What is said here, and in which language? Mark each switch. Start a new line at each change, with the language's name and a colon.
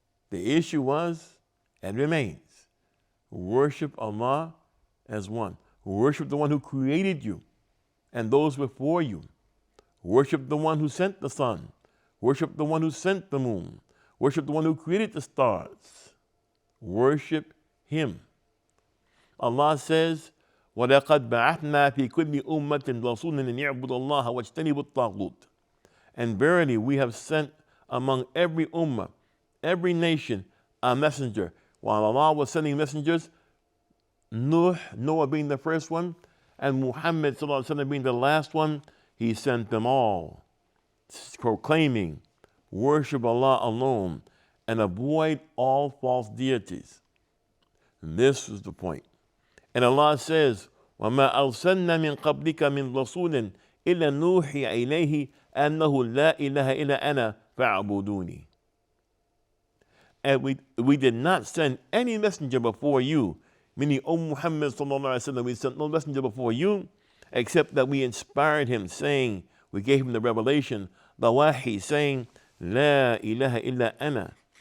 English: The issue was and remains worship Allah as one. Worship the one who created you and those before you. Worship the one who sent the sun. Worship the one who sent the moon. Worship the one who created the stars. Worship Him. Allah says,
Arabic: وَلَقَدْ بَعَثْنَا فِي كُلِّ أُمَّةٍ رَسُولًا أَنِ اعْبُدُوا اللَّهَ وَاجْتَنِبُوا الطَّاغُوتَ.
English: And verily we have sent among every ummah, every nation, a messenger. While Allah was sending messengers, Noah being the first one, and Muhammad being the last one, He sent them all, proclaiming, worship Allah alone and avoid all false deities. This is the point. And Allah says,
Arabic: وَمَا أَرْسَلْنَا مِن قَبْلِكَ مِن رَسُولٍ إِلَّا نُوحِيَ إِلَيْهِ أَنَّهُ لَا إِلَهَ إِلَّا أَنَا فَاعْبُدُونِي.
English: And we did not send any messenger before you, meaning, O Muhammad sallallahu alaihi wasallam, we sent no messenger before you, except that we inspired him, saying, we gave him the revelation, the wahi, saying,
Arabic: La ilaha illa ana.